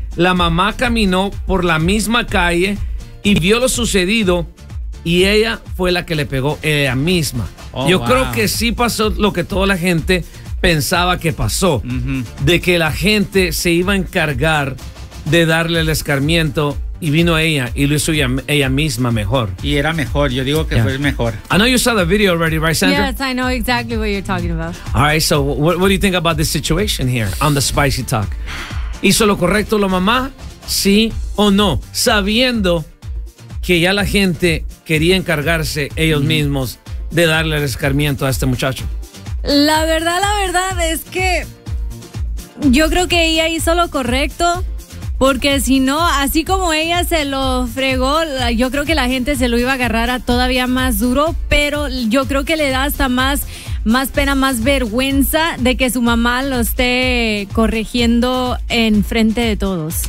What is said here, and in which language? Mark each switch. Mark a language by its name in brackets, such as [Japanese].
[Spanish] La mamá caminó por la misma calle y vio lo sucedido y ella fue la que le pegó ella misma. Creo que sí pasó lo que toda la gente pensaba que pasó, de que la gente se iba a encargar de darle el escarmiento y vino ella y lo hizo ella misma mejor. Y era mejor, yo digo que fue mejor. [English] I know you saw the video already, right, Sandra? Yes, I know exactly what you're talking about. All right, so what do you think about this situation here on the Spicy Talk? [Spanish] ¿Hizo lo correcto la mamá? ¿Sí o no? Sabiendo que ya la gente quería encargarse ellos mismos de darle el escarmiento a este muchacho. La verdad es que yo creo que ella hizo lo correcto, porque si no, así como ella se lo fregó, yo creo que la gente se lo iba a agarrar a todavía más duro, pero yo creo que le da hasta más pena, más vergüenza de que su mamá lo esté corrigiendo en frente de todos.